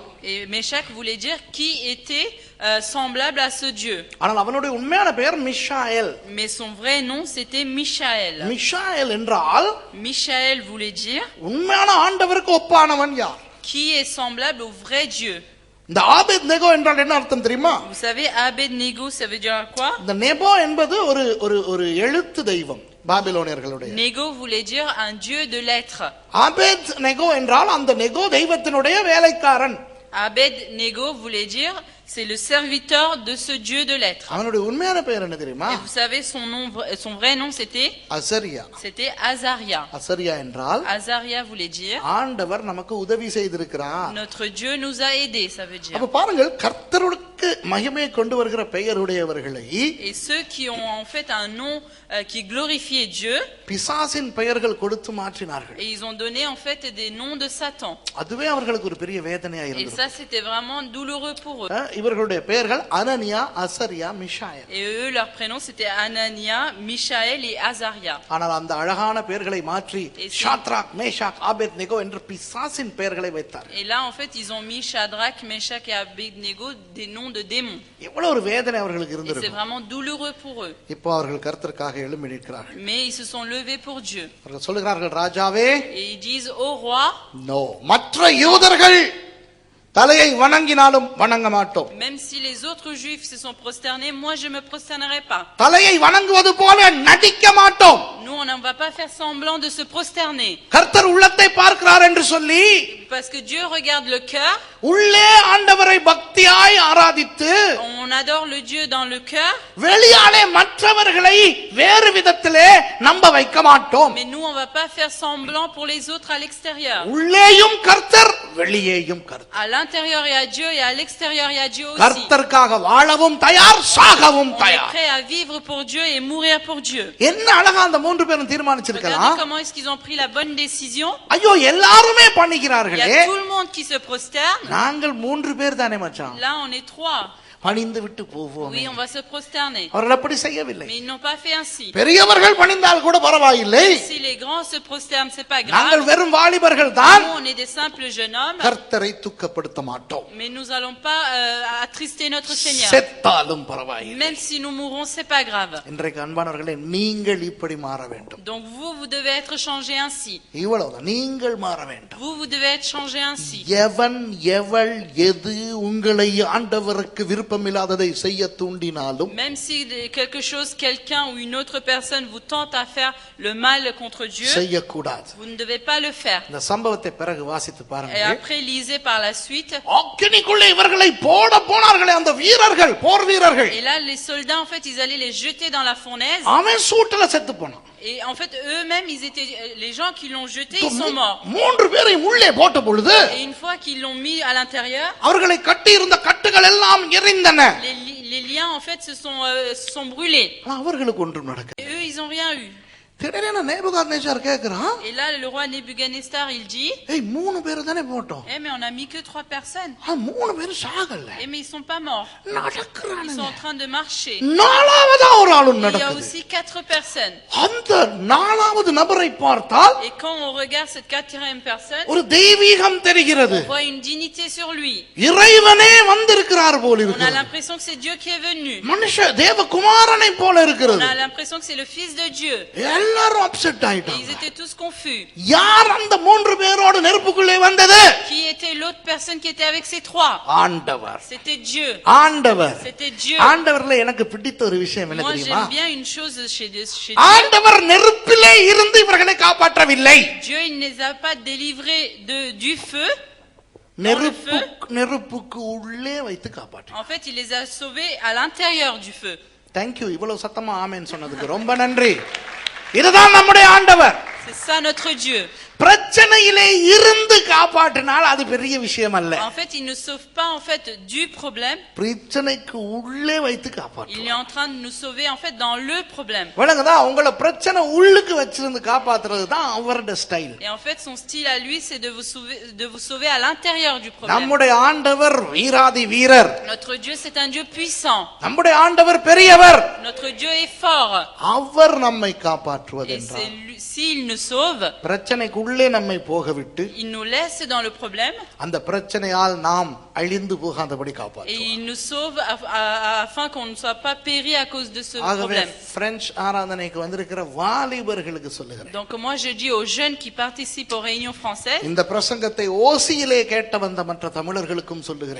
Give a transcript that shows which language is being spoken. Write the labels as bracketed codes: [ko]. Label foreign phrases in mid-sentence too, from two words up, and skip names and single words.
[fr] et Meshach voulait dire qui était semblable à ce Dieu. [ta] ஆனால் அவனுடைய உண்மையான பெயர் மிஷாயேல். [fr] Mais son vrai nom c'était Michaël. [ta] மிஷாயேல் என்றால் [fr] Michaël voulait dire [ta] உண்மையான ஆண்டவருக்கு ஒப்பானவன் யார்? [fr] qui est semblable au vrai Dieu. [ta] இந்த ஆபேத்நேகோ என்றால் என்ன அர்த்தம் தெரியுமா? [fr] Vous savez, Abednego, ça veut dire quoi? [ta] இந்த நெபோ என்பது ஒரு எழுத்து தெய்வம் பாபிலோனியர்களுடைய. [fr] Nego voulait dire un dieu de lettres. [ta] ஆபேத்நேகோ என்றால் அந்த நெகோ தெய்வத்தினுடைய வேலைக்காரன். [fr] Abednego voulait dire c'est le serviteur de ce dieu de lettres. [ta] அவனுடைய உண்மையான பெயர் என்ன தெரியுமா? [fr] Et vous savez son vrai nom c'était [ta] அசரியா. [fr] c'était Azaria. [ta] அசரியா என்றால் [fr] Azaria voulait dire [ta] ஆண்டவர் நமக்கு உதவி செய்திருக்கிறார். [fr] notre Dieu nous a aidés, ça veut dire. [ta] அப்ப பாருங்கள், கர்த்தருக்கு மகிமையை கொண்டு வருகிற பெயருடையவர்களை [fr] Et ceux qui ont en fait un nom qui glorifiait Dieu, [ta] பிசாசின் பெயர்கள் கொடுத்து மாற்றினார்கள். [fr] et ils ont donné en fait des noms de Satan. [ta] அதுவே அவர்களுக்கு ஒரு பெரிய வேதனையா [fr] Et [ta] இருந்தது. [fr] ça c'était vraiment douloureux pour eux. [ta] இவர்களுடைய பெயர்கள் அனனியா, அசரியா, மிஷாயேல். [fr] Et eux leur prénom c'était Anania, Michaël et Azaria. [ta] ஆனால் அந்த அழகான பெயர்களை மாற்றி ஷாத்ராக் மேஷாக் ஆபேத்நேகோ என்று பிசாசின் பெயர்களை வைத்தார். [fr] Et là en fait ils ont mis Shadrach, Meshach et Abednego, des noms monde de démons. [ta] எவ்வளவு ஒரு வேதனை அவர்களுக்கு [fr] Et c'est [ta] இருந்திருக்கும். [fr] vraiment douloureux pour eux. [ta] இப்போ அவர்கள் கர்த்தருக்காக எழும்பி நிற்கிறார்கள். [fr] Mais ils se sont levés pour Dieu. [ta] அவர்கள் சொல்லுகிறார்கள், ராஜாவே, [fr] Et ils disent au roi, [ta] நோ, மற்ற யூதர்கள் தலையை வணங்கினாலும் வணங்க மாட்டோம். [fr] même si les autres juifs se sont prosternés, moi je me prosternerai pas. [ta] தலையை வணங்குவது போல நடிக்க மாட்டோம். [fr] Nous on ne va pas faire semblant de se prosterner. [ta] கர்த்தர் உள்ளத்தை பார்க்கிறார் என்று சொல்லி, [fr] Parce que Dieu regarde le cœur. [ta] உள்ளே ஆண்டவரை பக்தியாய் ஆராதித்து, [fr] On adore le Dieu dans le cœur. [ta] வெளியாலே மற்றவர்களை வேறு விதத்திலே நம்ப வைக்க மாட்டோம். [fr] Mais nous on va pas faire semblant pour les autres à l'extérieur. [ta] உள்ளேயும் கர்த்தர், வெளியேயும் கர்த்தர். [fr] À l'intérieur il y a Dieu et à l'extérieur il y a Dieu aussi. [ta] கர்த்தருக்காக வாழவும் தயார், சாகவும் [fr] On est [ta] தயார். [fr] prêt à vivre pour Dieu et mourir pour Dieu. [ta] என்ன அழகா அந்த மூன்று பேரும் தீர்மானிச்சிருக்கலாம். [fr] Regardez comment est-ce qu'ils ont pris la bonne décision. [ta] ஐயோ, எல்லாருமே [fr] Il y [ta] பண்ணிக்கிறார்களே, [fr] a tout le monde qui se prosterne. [ta] நாங்கள் மூன்று பேர் தானே மச்சான், [fr] Là on est 3. [ta] பணிந்து விட்டு போவோம். [fr] Oui, on va se prosterner. [ta] அவர்கள் அப்படி செய்யவில்லை. [fr] Mais ils n'ont pas fait ainsi. [ta] பெரியவர்கள் பணிந்தால் கூட பரவாயில்லை, [fr] Si les grands se prosternent, c'est pas [ta] நாங்கள் [fr] grave. [ta] வெறும் வாலிபர்கள் தான். [fr] Nous, on est des simples jeunes hommes. [ta] கர்த்தரை துக்கப்படுத்த மாட்டோம். [fr] Mais nous allons pas attrister notre Seigneur. [ta] செத்தாலும் பரவாயில்லை. [fr] Même si nous mourrons, c'est pas grave. [ta] இன்றைக்கு அன்பானவர்களே, நீங்கள் இப்படி மாற வேண்டும். [fr] Donc vous devez être changés ainsi. [ta] இவ்வளவுதான், நீங்கள் மாற வேண்டும். [fr] Vous devez être changés ainsi. [ta] எவன் எவள் எது உங்களை ஆண்டவருக்கு விருப்பமில்லாததை செய்ய தூண்டினாலும், [fr] Même si quelque chose, quelqu'un ou une autre personne vous tente à faire le mal contre Dieu, [ta] செய்யக்கூடாது. [fr] vous ne devez pas le faire. [ta] இந்த சம்பவத்தை பிறகு வாசித்து [fr] Et [ta] பாருங்க. [fr] après, lisez par la suite. [ta] அக்கினிக்குள்ளே இவர்களை போட போனார்களே அந்த வீரர்கள், போர் வீரர்கள், [fr] Et là, les soldats, en fait, ils allaient les jeter dans la fournaise. [ta] அவன் சூட்டுல செத்து போனான். [fr] Et en fait, eux-mêmes, ils étaient, les gens qui l'ont jeté, ils sont morts. [ta] மூன்று பேரை உள்ளே போட்ட பொழுது [fr] Et une fois qu'ils l'ont mis à l'intérieur, [ta] அவர்களை கட்டி இருந்த கட்டுகள் எல்லாம் எரிந்தன. [fr] les liens, en fait, se sont brûlés. [ta] ஆனா அவர்களுக்கு ஒன்றும் நடக்கல. [fr] Et eux, ils ont rien eu. [ta] திடீரென நேபுகாத்நேச்சார் கேக்குறான், [fr] Et là, le roi Nebuchadnezzar, il dit, [ta] ஏய், மூணு பேரை தானே போட்டோம், [fr] eh, mais on a mis que 3 personnes. [ta] மூணு பேரும் சாகல, [fr] Eh, mais ils sont pas morts. Ils [ta] நடக்கிறானுங்க. [fr] sont en train de marcher. [ta] நாலாவதா ஒரு ஆளும் [fr] Il y a [ta] நடக்குது. [fr] aussi 4 personnes. [ta] அந்த நாலாவது நபரை பார்த்தால் [fr] Et quand on regarde cette 4e personne, [ta] ஒரு தெய்வீகம் தெரிகிறது. [fr] on voit une dignité sur lui. [ta] இறைவனே வந்திருக்கிறார் போல் [fr] On a [ta] இருக்கிறது. [fr] l'impression que c'est Dieu qui est venu. [ta] மனுஷ தேவகுமாரனை போல [fr] On [ta] இருக்கிறது. [fr] a l'impression que c'est le Fils de Dieu. [ta] எல்லாரும் அப்செட் [fr] Et ils [ta] ஆயிட்டாங்க. [fr] étaient tous confus. [ta] யார் அந்த மூன்று பேரோடு நெருப்புக்குள்ளே வந்தது? [fr] Qui était l'autre personne qui était avec ces 3? [ta] ஆண்டவர். [fr] C'était Dieu. [ta] ஆண்டவர். [fr] C'était Dieu. [ta] ஆண்டவர்ல எனக்கு பிடித்த ஒரு விஷயம் என்ன [fr] Moi, [ta] தெரியுமா? [fr] j'aime bien une chose chez Dieu. [ta] ஆண்டவர் நெருப்பிலே இருந்து இவர்களை காப்பாற்றவில்லை. [fr] Dieu, il ne les a pas délivrés du feu. [ta] நெருப்புக்கு உள்ளே வைத்து காப்பாற்ற. [fr] En fait, il les a sauvés à l'intérieur du feu. [ta] தேங்க்யூ, இவ்வளவு சத்தமா ஆமென் சொன்னதுக்கு ரொம்ப நன்றி. இதுதான் நம்முடைய ஆண்டவர். [fr] C'est ça notre Dieu. [ta] பிரச்சனையிலே இருந்து காப்பாற்றினால் அது பெரிய விஷயம் அல்ல. [fr] En fait, il ne sauve pas en fait du problème. [ta] பிரச்சனைக்கு உள்ளே வைத்து காப்பாற்று. [fr] Il est en train de nous sauver en fait dans le problème. [ta] வணங்கதா, உங்களை பிரச்சனை உள்ளுக்கு வச்சிருந்து காப்பாத்துறது தான் அவரோட ஸ்டைல். [fr] Et en fait, son style à lui, c'est de vous sauver à l'intérieur du problème. [ta] நம்முடைய ஆண்டவர் வீராதி வீரர். [fr] Notre Dieu, c'est un Dieu puissant. [ta] நம்முடைய ஆண்டவர் பெரியவர். [fr] Notre Dieu est fort. [ta] அவர் நம்மை [fr] Et [ta] காப்பாற்றுவதென்றால், [fr] c'est lui, s'il nous sauve, [ta] பிரச்சனைக்கு உள்ளே நம்மை போக விட்டு [fr] il nous laisse dans le problème [ta] அந்த பிரச்சனையால் நாம் அழிந்து போகாதபடி [fr] et [ta] காப்பாற்றுவார். [fr] il nous sauve afin qu'on ne soit pas péri à cause de ce [ta] ஆகவே [fr] problème. [ta] பிரெஞ்சு ஆராதனைக்கு வந்திருக்கிற வாலிபர்களுக்கு சொல்லுகிறேன், [fr] Donc moi je dis aux jeunes qui participent aux réunions françaises [ta] இந்த பிரசங்கத்தை ஓசியிலே கேட்ட வந்த மற்ற தமிழர்களுக்கும் சொல்லுகிறேன்,